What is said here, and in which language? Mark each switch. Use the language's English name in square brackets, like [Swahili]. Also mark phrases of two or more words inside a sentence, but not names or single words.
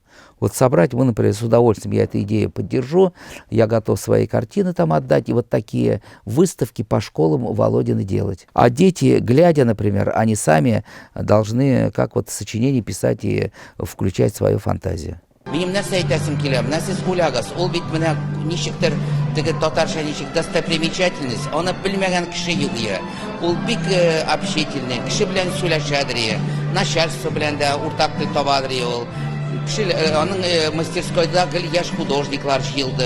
[Russian] Вот собрать, мы, например, с удовольствием, я эту идею поддержу, я готов свои картины там отдать, и вот такие выставки по школам Володины делать. А дети, глядя, например, они сами должны, как вот сочинение писать и включать свою фантазию. [Tatar] Минем нәрсә әйтәсем килә, менә сез уйлагыз, ул бит менә ничектер теге татарча ничек достопримечательность, аны белмәгән кеше юк ия. Ул бик общительный, кеше белән сөйләшәдер, начальство белән дә уртак тел табадыр ул. Кеше аның мастерскойда гел яшь художниклар җыелды.